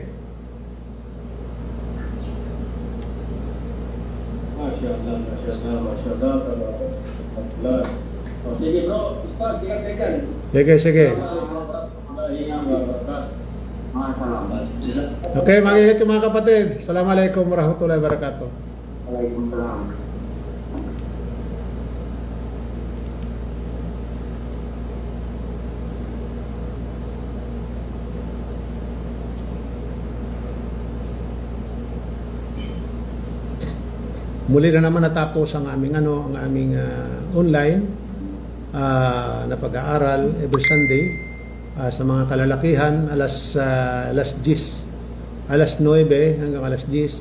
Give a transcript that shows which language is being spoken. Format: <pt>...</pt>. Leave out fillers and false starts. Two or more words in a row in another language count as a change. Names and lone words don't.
<tl>Masyaallah. Oh, sige bro, start, tikan-tikan. Sige. Salamat. Okay, mag-ingat yung mga kapatid.</tl> <ar>السلام عليكم ورحمة الله وبركاته.</ar> <tl>Waalaikumsalam. Muli na naman natapos ang aming online na pag-aaral</tl> <en>every Sunday</en> <tl>sa mga kalalakihan alas 9 hanggang alas 10.</tl>